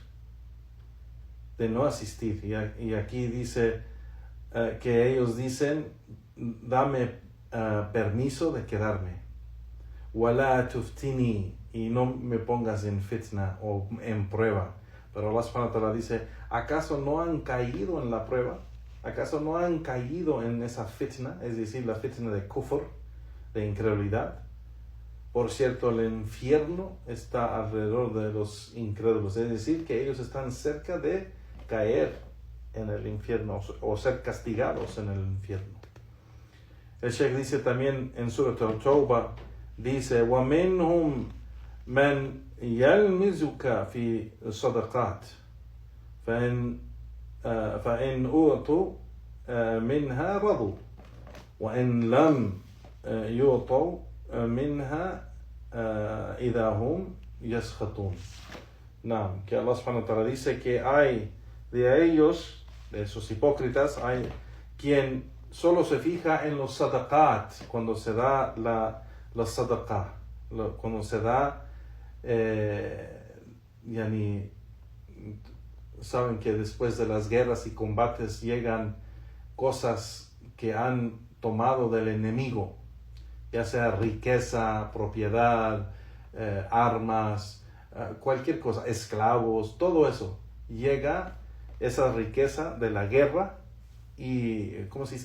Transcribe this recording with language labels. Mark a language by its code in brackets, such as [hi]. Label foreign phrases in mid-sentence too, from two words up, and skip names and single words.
[es] Y aquí dice que ellos dicen, dame permiso de quedarme. [ar] ولا تفتني, [es] y no me pongas en fitna o en prueba. Pero Allah [ar] سبحانه وتعالى [es] dice, ¿acaso no han caído en la prueba? ¿Acaso no han caído en esa fitna? Es decir, la fitna de kufr, de incredulidad. Por cierto, el infierno está alrededor de los incrédulos. Es decir, que ellos están cerca de caer en el infierno o ser castigados en el infierno. El Sheikh dice también en Surah Al-Tawbah, dice, [ar] وَمِنْهُمْ مَنْ يَلْمِزُكَ فِي صَدَقَاتِ فَإِنْ أُعْطُوا مِنْهَا رَضُوا وَإِنْ لَمْ يُعْطَوْا مِنْهَا إِذَا هُمْ يَسْخَطُونَ. [es] Que Allah [ar] سبحانه وتعالى [es] dice que hay de ellos, de esos hipócritas, hay quien solo se fija en los sadaqat, cuando se da la sadaqa, cuando se da, saben que después de las guerras y combates llegan cosas que han tomado del enemigo, ya sea riqueza, propiedad, armas, cualquier cosa, esclavos, todo eso, llega esa riqueza de la guerra y, ¿cómo se dice?